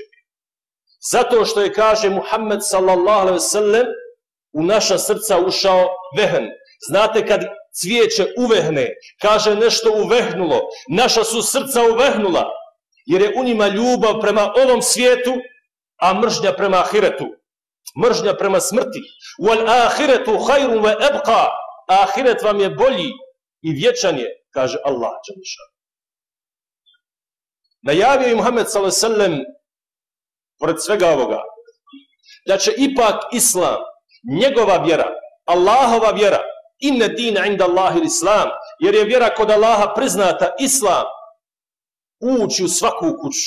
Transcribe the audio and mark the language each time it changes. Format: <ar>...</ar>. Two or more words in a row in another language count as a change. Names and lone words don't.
<bs>Zato što je, kaže Muhammed</bs> <ar>صلى الله عليه وسلم,</ar> <bs>u naša srca ušao vehn. Znate kad cvijeće uvehne, kaže nešto uvehnulo, naša su srca uvehnula, jer je u njima ljubav prema ovom svijetu, a mržnja prema ahiretu, mržnja prema smrti.</bs> <ar>والآخرة خير وأبقى,</ar> <bs>ahiret vam je bolji i vječan je, kaže Allah</bs> <ar>جل شأنه.</ar> <bs>Najavio je Muhammed</bs> <ar>صلى الله عليه وسلم,</ar> <bs>pored svega ovoga, da će ipak islam, njegova vjera, Allahova vjera,</bs> <ar>إن الدين عند الله الإسلام,</ar> <bs>jer je vjera kod Allaha priznata, islam, ući u svaku kuću.</bs>